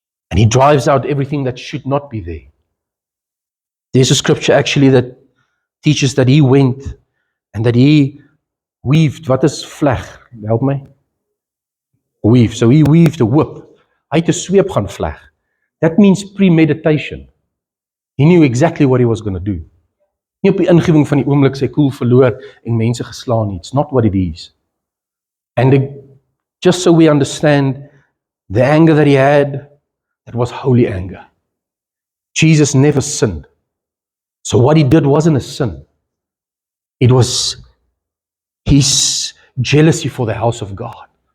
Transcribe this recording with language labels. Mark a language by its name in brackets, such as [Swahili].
[English] And He drives out everything that should not be there. There's a scripture actually that teaches that He went and that He weaved. [Afrikaans] What is vleg? [English] Help me. Weave. So He weaved a whip. [Afrikaans] Hy het 'n sweep gaan vleg. [English] That means premeditation. He knew exactly what He was going to do. [Afrikaans] Nie op die ingewing van die oomblik sy koel verloor en mense geslaan nie. [English] It's not what it is. And just so we understand, the anger that He had, that was holy anger. Jesus never sinned. So what He did wasn't a sin. It was His jealousy for the house of God.